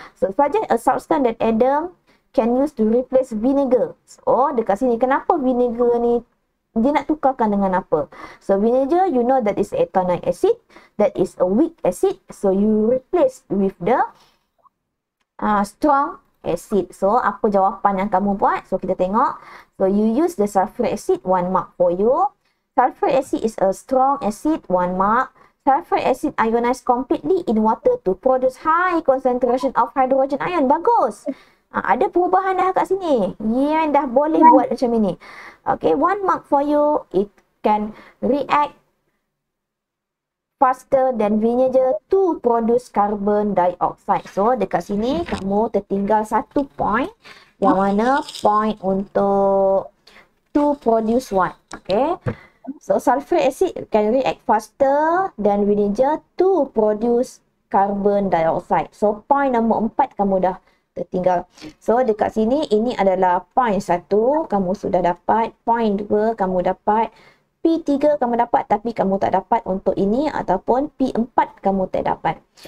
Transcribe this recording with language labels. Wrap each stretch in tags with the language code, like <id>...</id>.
<en>So, suggest a substance that Adam can use to replace vinegar.</en> <ms>So, dekat sini. Kenapa vinegar ni dia nak tukarkan dengan apa?</ms> <en>So, vinegar, you know that is ethanoic acid. That is a weak acid. So, you replace with the strong acid.</en> <ms>So, apa jawapan yang kamu buat? So, kita tengok.</ms> <en>So, you use the sulfuric acid, 1 mark for you. Sulfuric acid is a strong acid, 1 mark. Sulfuric acid ionized completely in water to produce high concentration of hydrogen ion.</en> <ms>Bagus. Ada perubahan dah kat sini. Yang dah boleh buat macam ini.</ms> <en>Okay, 1 mark for you. It can react faster than vinegar to produce carbon dioxide.</en> <ms>So, dekat sini kamu tertinggal 1 point. Yang mana point untuk</ms> <en>to produce what?</en> <ms>Okay.</ms> <en>So, sulfuric acid can react faster than vinegar to produce carbon dioxide.</en> <ms>So, point nombor 4 kamu dah tertinggal. So, dekat sini ini adalah point 1 kamu sudah dapat. Point 2 kamu dapat. P3 kamu dapat tapi kamu tak dapat untuk ini ataupun P4 kamu tak dapat.</ms>